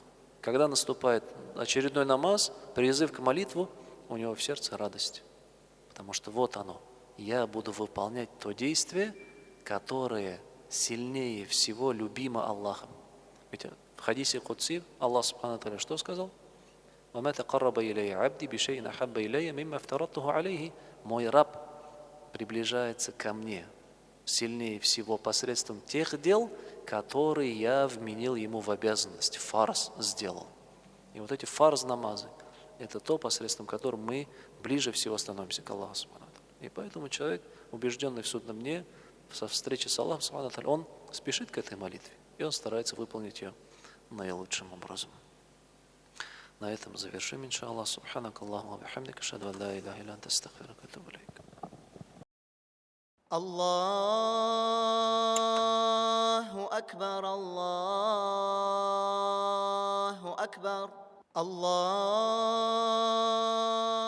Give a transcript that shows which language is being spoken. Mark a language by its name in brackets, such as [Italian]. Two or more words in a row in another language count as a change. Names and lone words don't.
[Russian] Когда наступает очередной намаз, призыв к молитву, у него в сердце радость. Потому что вот оно. Я буду выполнять то действие, которое сильнее всего любимо Аллахом. Ведь в хадисе Кудси [Arabic] الله سبحانه وتعالى [Russian] что сказал? [Arabic] وَمَا تَقَرَّبَ إِلَيَّ عَبْدِي بِشَيْءٍ أَحَبَّ إِلَيَّ مِمَّا افْتَرَضْتُهُ عَلَيْهِ. [Russian] Мой раб приближается ко мне сильнее всего посредством тех дел, которые я вменил ему в обязанность, фарз сделал. И вот эти фарз-намазы, это то, посредством которого мы ближе всего становимся к [Arabic] الله سبحانه وتعالى. [Russian] И поэтому человек, убежденный в судном дне, со встречи с [Arabic] الله سبحانه وتعالى, [Russian] он спешит к этой молитве, и он старается выполнить ее наилучшим образом. На этом завершим, иншаллах. [Arabic] سبحانك اللهم وبحمدك أشهد أن لا إله إلا أنت أستغفرك وأتوب إليك. الله أكبر الله الله